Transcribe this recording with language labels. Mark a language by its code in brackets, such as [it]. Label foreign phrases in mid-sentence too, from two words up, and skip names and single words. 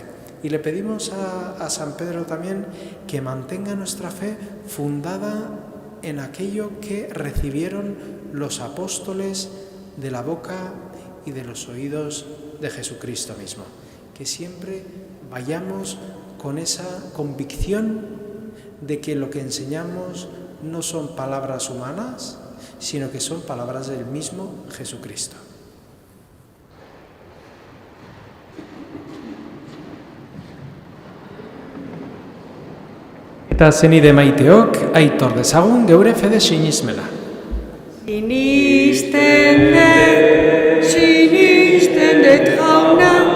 [es] Y le pedimos a San Pedro también que mantenga nuestra fe fundada en aquello que recibieron los apóstoles de la boca y de los oídos de Jesucristo mismo. Que siempre vayamos con esa convicción de que lo que enseñamos no son palabras humanas, sino que son palabras del mismo Jesucristo. [eu] Eta zenide maiteok, aitor dezagun geure fede sinismena. Sinisten dut jauna,